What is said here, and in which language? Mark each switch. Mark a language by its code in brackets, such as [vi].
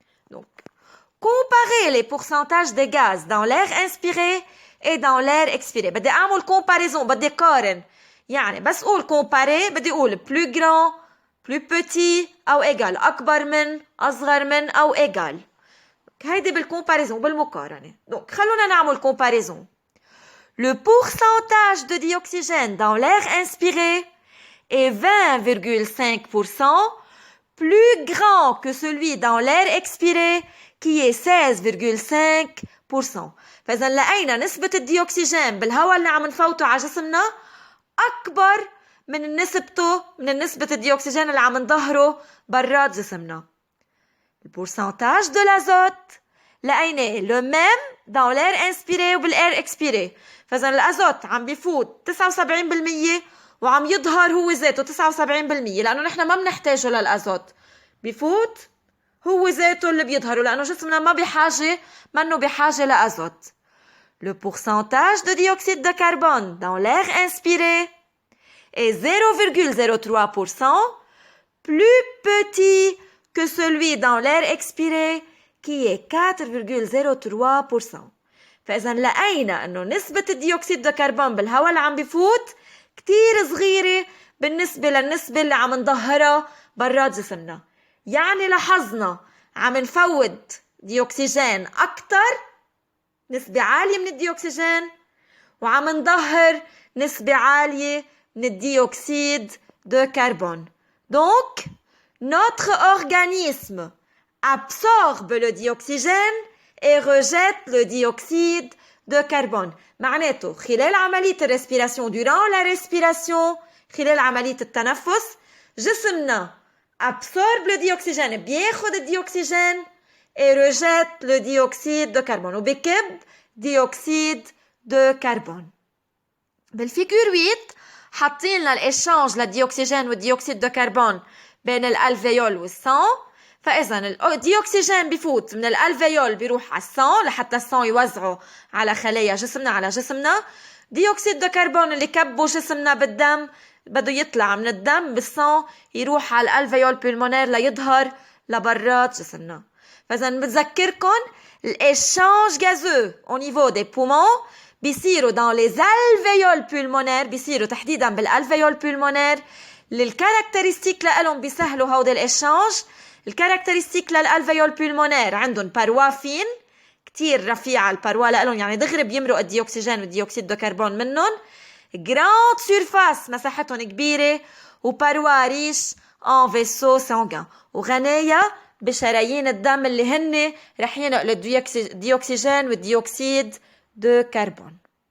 [fr] Donc, comparez les pourcentages de gaz dans l'air inspiré et dans l'air expiré. [ar] بدي أعمل comparaison بدي قارن يعني بس قول comparer بدي أقول [fr] plus grand plus petit [ar] أو égal أكبر من أصغر من أو égal. هيدي بالcomparaison بالمقارنة. Donc خلونا نعمل comparaison. [fr] Le pourcentage de dioxygène dans l'air inspiré est 20,5% plus grand que celui dans l'air expiré qui est 16,5%. [ar] فإذا لقينا نسبة الديوكسيجين بالهواء اللي عم نفوته على جسمنا أكبر من نسبة الديوكسيجين اللي عم نظهره برات جسمنا. [fr] Le pourcentage de l'azote [ar] لقيناه [fr] le même dans l'air inspiré [ar] وبال [fr] air expiré. [ar] فإذا الأزوت عم بيفوت 79% وعم يظهر هو ذاته 79% لأنه نحن ما بنحتاجه للأزوت بيفوت هو ذاته اللي بيظهره لأنه جسمنا منه بحاجة لأزوت. [fr] Le pourcentage de dioxyde de carbone dans l'air inspiré est 0,03% plus petit que celui dans l'air expiré qui est 4,03%. [ar] فإذا لقينا أنه نسبة الديوكسيد دو كربون بالهواء اللي عم بيفوت كتير صغيرة بالنسبة للنسبة اللي عم نظهرها برات جسمنا. يعني لاحظنا عم نفوت ديوكسيجين أكتر نسبة عالية من الديوكسيجين وعم نظهر نسبة عالية من الديوكسيد de carbone. [fr] Donc, notre organisme absorbe le dioxygène [ar] et rejette le dioxyde de carbone. معناته خلال عملية الريسبيراسيون [fr] durant la respiration [ar] خلال عملية التنفس جسمنا [fr] absorbe le dioxygène [ar] بياخد الديوكسيجين [fr] et rejette le dioxyde de carbone [ar] وبكب dioxyde de carbone. بالفيجور 8 حاطين لنا الإشانج للديوكسيجين والديوكسيد دو كربون بين الألفيول والسان. فإذا الديوكسيجين بفوت من الألفيول بيروح على السان لحتى السان يوزعه على خلايا جسمنا على جسمنا. ديوكسيد دو كربون اللي كبه جسمنا بالدم بده يطلع من الدم بالسان يروح على الألفيول بولمونير ليظهر لبرات جسمنا. فإذا بتذكركم الإشانج غازو [fr] au niveau des poumons [ar] بيصيروا [fr] dans les alvéoles pulmonaires [ar] بيصيروا تحديدا بالالفيول pulmonaire. الكاركترستيك لهم بيسهلوا هود الإشانج. الكاركترستيك للالفيول pulmonaire عندهم باروا فين كتير رفيعة الباروا لهم يعني دغري بيمرق الديوكسيجين والديوكسيد دو كربون منهم. جراند سيرفاس مساحتهم كبيرة وباروا ريش [fr] en vaisseau sanguin [ar] وغناية بشرايين الدم اللي هن رح ينقلوا الديوكسيجين والديوكسيد de carbone.